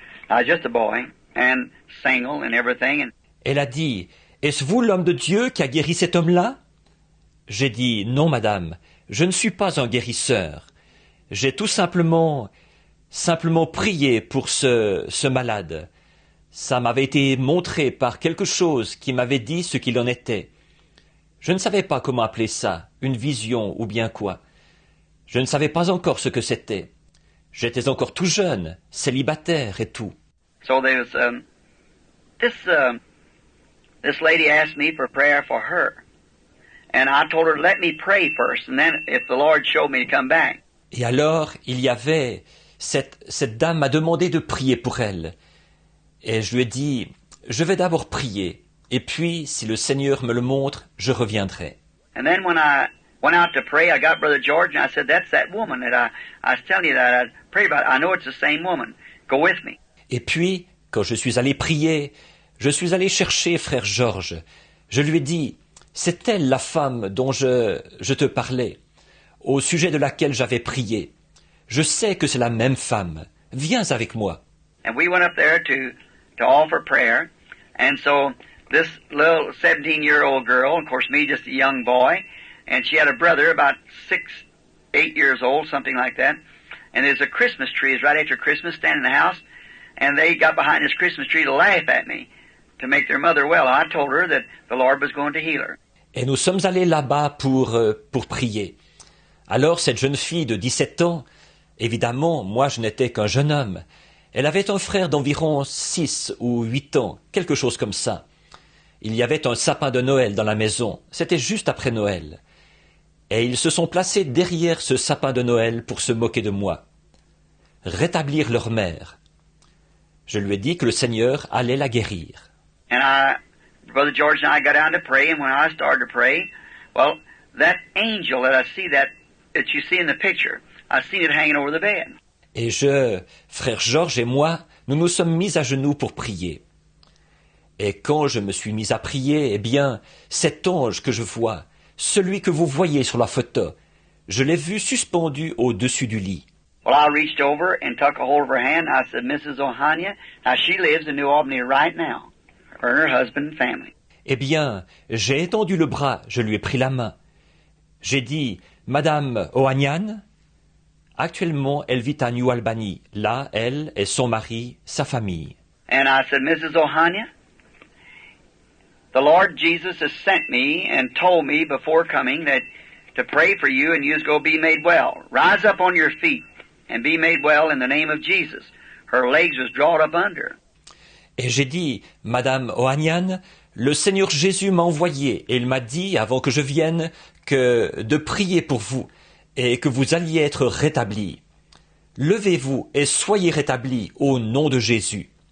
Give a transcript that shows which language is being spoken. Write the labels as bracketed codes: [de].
[en] I was just a boy and single and everything." And [fr] elle a dit, est-ce vous l'homme de Dieu qui a guéri cet homme-là? J'ai dit, non, madame, je ne suis pas un guérisseur. J'ai tout simplement prié pour ce malade. Ça m'avait été montré par quelque chose qui m'avait dit ce qu'il en était. Je ne savais pas comment appeler ça, une vision ou bien quoi. Je ne savais pas encore ce que c'était. J'étais encore tout jeune, célibataire et tout. [en] So there was this lady asked me for prayer for her. And I told her, let me pray first, and then if the Lord showed me to come back. [fr] Et alors, il y avait, cette dame m'a demandé de prier pour elle. Et je lui ai dit, je vais d'abord prier, et puis, si le Seigneur me le montre, je reviendrai. [en] And then when I went out to pray, I got Brother George, and I said, that's that woman that I was telling you that I prayed about. I know it's the same woman. Go with me. [fr] Et puis, quand je suis allé prier, je suis allé chercher frère Georges. Je lui ai dit, c'est elle la femme dont je te parlais, au sujet de laquelle j'avais prié. Je sais que c'est la même femme. Viens avec moi. [en] And we went up there to offer prayer. And so this little 17-year-old girl, of course me just a young boy, and she had a brother about 8 years old, something like that. And there's a Christmas tree, it's right after Christmas, standing in the house, and they got behind this Christmas tree to laugh at me, to make their mother well. I told her that the Lord was going to heal her. [fr] Et nous sommes allés là-bas pour prier. Alors cette jeune fille de 17 ans, évidemment, moi je n'étais qu'un jeune homme. Elle avait un frère d'environ 6 ou 8 ans, quelque chose comme ça. Il y avait un sapin de Noël dans la maison, c'était juste après Noël. Et ils se sont placés derrière ce sapin de Noël pour se moquer de moi. Rétablir leur mère. Je lui ai dit que le Seigneur allait la guérir. [en] And Brother George and I got down to pray, and when I started to pray, well, that angel that you see in the picture, I seen it hanging over the bed. [fr] Et frère Georges et moi, nous nous sommes mis à genoux pour prier. Et quand je me suis mis à prier, eh bien, cet ange que je vois, celui que vous voyez sur la photo, je l'ai vu suspendu au-dessus du lit. [en] Well, I reached over and took a hold of her hand. I said, Mrs. Ohania, now she lives in New Albany right now, her and her husband and family. [fr] Eh bien, j'ai étendu le bras, je lui ai pris la main. J'ai dit, Madame Ohanian, actuellement, elle vit à New Albany. Là, elle et son mari, sa famille. [en] And I said, Mrs. Ohania, the Lord Jesus has sent me and told me before coming that to pray for you and you's going to be made well. Rise up on your feet and be made well in the name of Jesus. Her legs was drawn up under. [fr] Et j'ai dit, Madame Ohanian, le Seigneur Jésus m'a envoyé et il m'a dit, avant que je vienne, que de prier pour vous et que vous alliez être rétablis. Levez-vous et soyez rétablis au nom de Jésus.